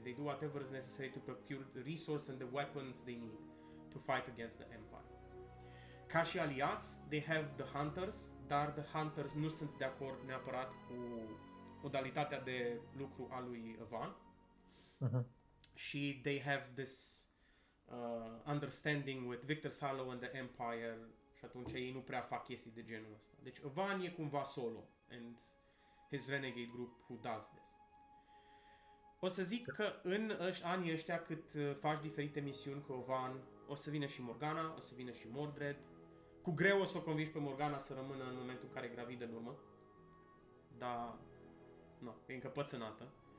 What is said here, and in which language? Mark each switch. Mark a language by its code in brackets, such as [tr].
[en] They do whatever is necessary to procure the resource and the weapons they need to fight against the Empire. [ro] Ca și aliați, [en] they have the Hunters, [ro] dar the Hunters nu sunt de acord neapărat cu modalitatea de lucru a lui Van. Și [en] they have this understanding with Victor's Hollow and the Empire [ro] și atunci ei nu prea fac chestii de genul ăsta. Deci Van e cumva solo [en] and his renegade group who does this. [ro] O să zic că în anii ăștia cât faci diferite misiuni cu Van, o să vină și Morgana, o să vină și Mordred. Cu greu o să o convingi pe Morgana să rămână în momentul în care e gravidă în urmă. Dar, nu, e încă pățânată.